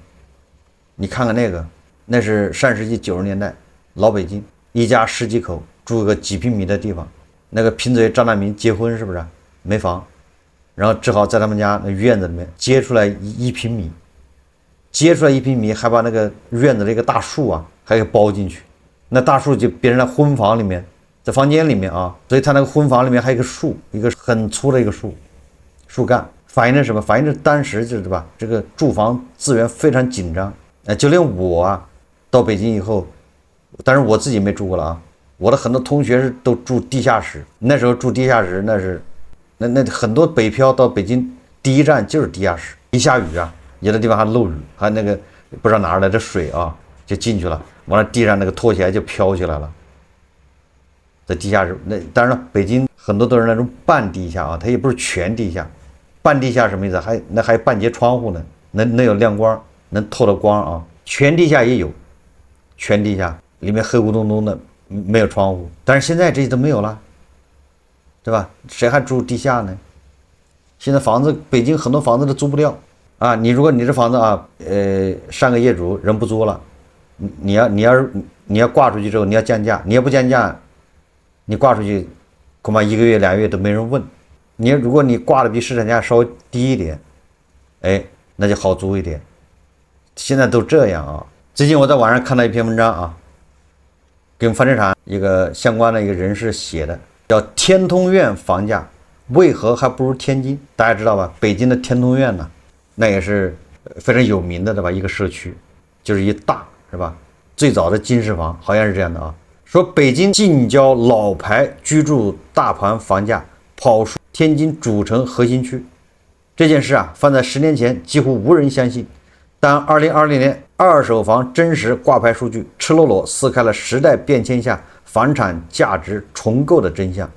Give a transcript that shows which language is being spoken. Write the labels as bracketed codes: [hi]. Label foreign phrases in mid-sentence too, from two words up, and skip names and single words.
[zh] 你看看那個，那是上世紀90年代老北京，一家10幾口住個幾平米的地方，那個貧嘴張大民結婚是不是沒房，然後只好在他們家那院子裡面接出來1平米，還把那個院子的一個大樹啊還給包進去，那大樹就變成了婚房裡面，在房間裡面啊，所以他那個婚房裡面還有一個樹，一個很粗的一個樹幹，反映着什麼？反映着當時就是對吧？這個住房資源非常緊張。就連我啊，到北京以後，但是我自己沒住過了啊。我的很多同學是都住地下室，那時候住地下室，那很多北漂到北京第一站就是地下室。一下雨啊，有的地方還漏雨，還那個不知道哪兒來的水啊，就進去了，完了地上那個拖鞋就飄起來了。在地下室，那當然了，北京很多都是那種半地下啊，它也不是全地下。半地下什麼意思？還有半截窗戶呢，能有亮光。能透到光啊，全地下也有，全地下裡面黑咕咚咚的，沒有窗戶，但是現在這些都沒有了，對吧？誰還住地下呢？現在房子，北京很多房子都租不掉啊！如果你這房子啊，上個業主人不租了，你要掛出去之後，你要降價，你要不降價，你掛出去，恐怕1個月2個月都沒人問。如果你掛的比市場價稍微低一點，哎，那就好租一點。現在都這樣啊！最近我在網上看到一篇文章啊，跟房地產一個相關的一個人士寫的，叫天通苑房價為何還不如天津？大家知道吧？北京的天通苑呢，那也是非常有名的對吧？一個社區，就是一大是吧？最早的金石房好像是這樣的啊。說北京近郊老牌居住大盤房價跑輸天津主城核心區，這件事啊，放在10年前幾乎無人相信。但2020年二手房真實掛牌數據赤裸裸撕開了時代變遷下房產價值重構的真相。